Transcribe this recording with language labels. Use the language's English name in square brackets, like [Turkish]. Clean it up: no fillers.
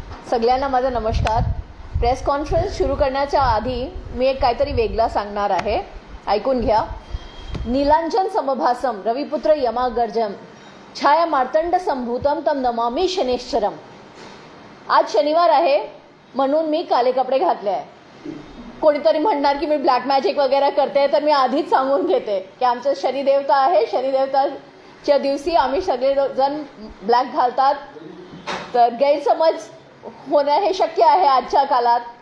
[Marathi] सगळ्यांना माझा नमस्कार। प्रेस कॉन्फरन्स सुरू करण्याच्या आधी मी एक काहीतरी वेगळा सांगणार आहे, ऐकून घ्या। [Sanskrit] नीलांजन समभासम रविपुत्र यमागर्जम छाया मार्तंड संभूतम तम नमामि शनेश्वरम। [Marathi] आज शनिवार आहे म्हणून मी काले कपडे घातले आहे। कोणीतरी म्हणणार की मी ब्लॅक मॅजिक वगैरे करते, तर मी आधीच सांगून घेते की आमचं शनिदेवता आहे। शनिदेवताच्या दिवशी आम्ही सगळे जण ब्लॅक घालतात, तर गैरसमज होणं हे शक्य आहे आजच्या काळात।